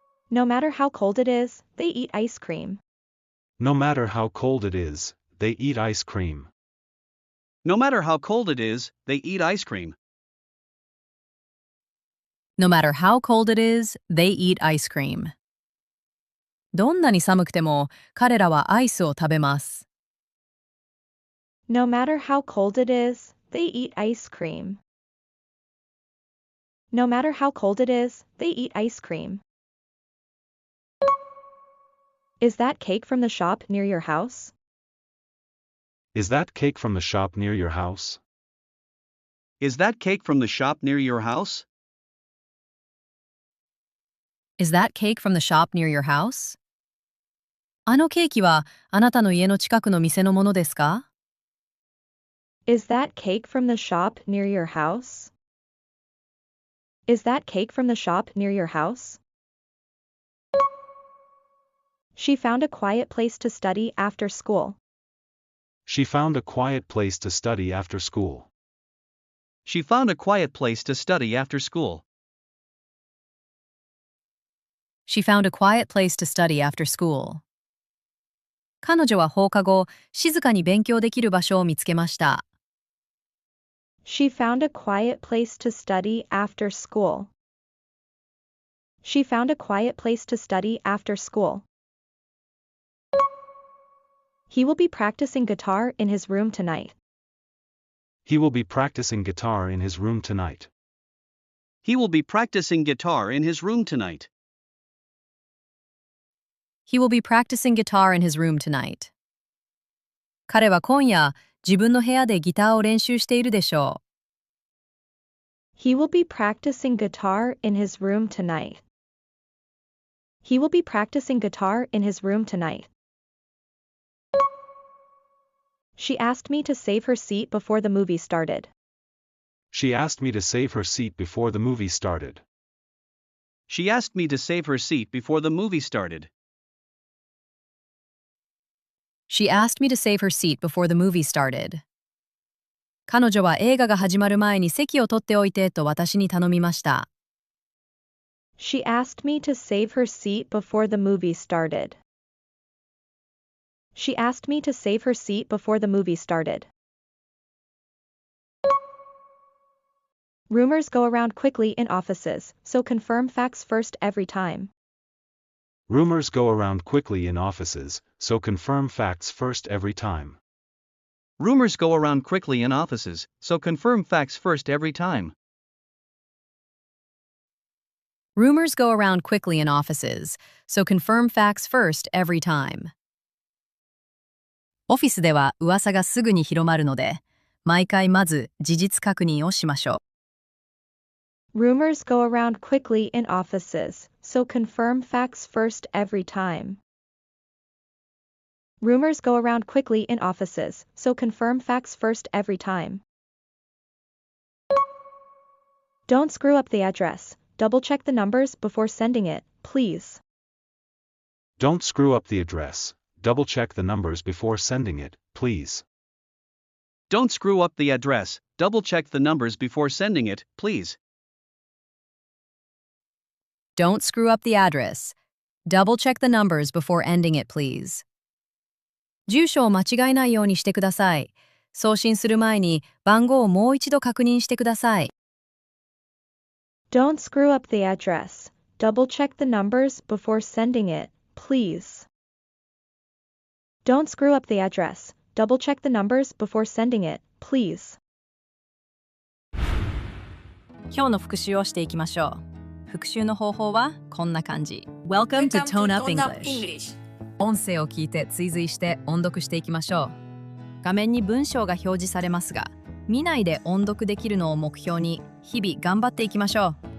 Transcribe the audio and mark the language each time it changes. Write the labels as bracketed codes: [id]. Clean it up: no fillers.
[en] No matter how cold it is, they eat ice cream. No matter how cold it is, they eat ice cream. No matter how cold it is, they eat ice cream. No matter how cold it is, they eat ice cream. [ja] どんなに寒くても彼らはアイスを食べます。 [en] No matter how cold it is, they eat ice cream. No matter how cold it is, they eat ice cream. Is that cake from the shop near your house? Is that cake from the shop near your house? Is that cake from the shop near your house? Is that cake from the shop near your house? [ja] あのケーキはあなたの家の近くの店のものですか？ [en] Is that cake from the shop near your house? Is that cake from the shop near your house? She found a quiet place to study after school. She found a quiet place to study after school. She found a quiet place to study after school. She found a quiet place to study after school. [ja] 彼女は放課後、静かに勉強できる場所を見つけました。 [en] She found a quiet place to study after school. She found a quiet place to study after school. He will be practicing guitar in his room tonight. He will be practicing guitar in his room tonight. He will be practicing guitar in his room tonight. He will be practicing guitar in his room tonight. [ja] 彼は今夜、自分の部屋でギターを練習しているでしょう。 [en] He will be practicing guitar in his room tonight. He will be practicing guitar in his room tonight. She asked me to save her seat before the movie started. She asked me to save her seat before the movie started. She asked me to save her seat before the movie started. She asked me to save her seat before the movie started. [ja] 彼女は映画が始まる前に席を取っておいてと私に頼みました。 [en] She asked me to save her seat before the movie started. She asked me to save her seat before the movie started. Rumors go around quickly in offices, so confirm facts first every time. Rumors go around quickly in offices, so confirm facts first every time. Rumors go around quickly in offices, so confirm facts first every time. Rumors go around quickly in offices, so confirm facts first every time. [ja] オフィスでは噂がすぐに広まるので、毎回まず事実確認をしましょう。 [en] Rumors go around quickly in offices, so confirm facts first every time. Rumors go around quickly in offices, so confirm facts first every time. Don't screw up the address. Double check the numbers before sending it, please. Don't screw up the address. Double check the numbers before sending it, please. Don't screw up the address. Double check the numbers before sending it, please. Don't screw up the address. Double check the numbers before ending it, please. [ja] 住所を間違えないようにしてください。送信する前に番号をもう一度確認してください。 [en] Don't screw up the address. Double check the numbers before sending it, please. Don't screw up the address. Double check the numbers before sending it, please. [ja] 今日の復習をしていきましょう。復習の方法はこんな感じ。 [en] Welcome to Tone Up English。 [ja] 音声を聞いて追随して音読していきましょう。画面に文章が表示されますが、見ないで音読できるのを目標に日々頑張っていきましょう。